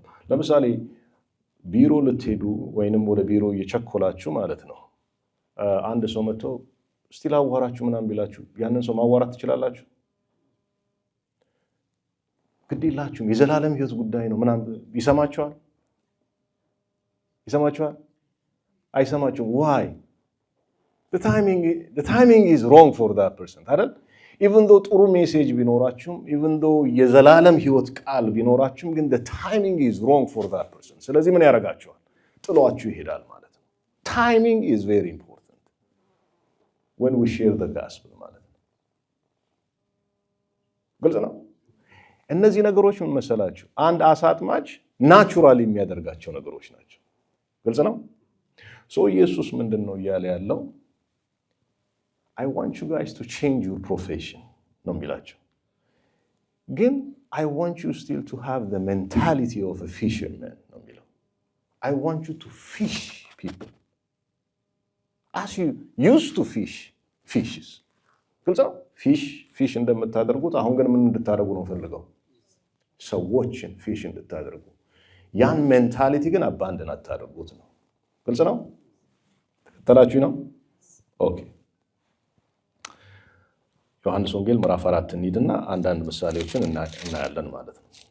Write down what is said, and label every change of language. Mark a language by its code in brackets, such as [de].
[am] ለምሳሌ ቢሮ ልትሄዱ ወይንም ወደ ቢሮ እየቸኮላችሁ ማለት ነው። አንድ ሰው መጥቶ እስቲ ላዋራችሁ ምናምን ቢላችሁ ያንን ሰው ማዋራት ትችላላችሁ? ግድ የላችሁም። የዘላለም ሕይወት ጉዳይ ነው ምናምን ይሰማችኋል? አይሰማችሁም? [en] why? the timing is wrong for that person [am] አይደል? [en] even though [am] ጥሩ ሜሴጅ ቢኖራችሁም [en] even though [am] የዘላለም ሕይወት ቃል ቢኖራችሁም ግን [en] the timing is wrong for that person። [am] ስለዚህ ምን ያደርጋችኋል? ጥሏችሁ ይሄዳል ማለት ነው። [en] timing is very important when we share the gospel [am] ማለት ነው። ግልጽ ነው። እነዚህ ነገሮች ምን መሰላችሁ? አንድ አሳ አጥማጅ ናቹራሊ የሚያደርጋቸው ነገሮች ናቸው። ግልጽ ነው። ኢየሱስ ምንድን ነው እያለ ያለው? [en] I want you guys to change your profession [am] ነው የሚላቸው። ግን [en] I want you still to have the mentality of a fisherman [am] ነው የሚለው። [en] I want you to fish people as you used to fish fishes [am] ግልጽ ነው። ፊሽ እንደምታደርጉት አሁን ግን ምን እንድታደርጉ ነው ፈልገው? ሰዎችን ፊሽ እንድታደርጉ። ያን ሜንታሊቲ ግን አባንድን አታደርጉት ነው። ግልጽ ነው። ተከተላችሁ ነው። ኦኬ ዮሐንስ ወንጌል ምዕራፍ 4 እንሂድና አንዳንድ ምሳሌዎችን እናያለን ማለት ነው።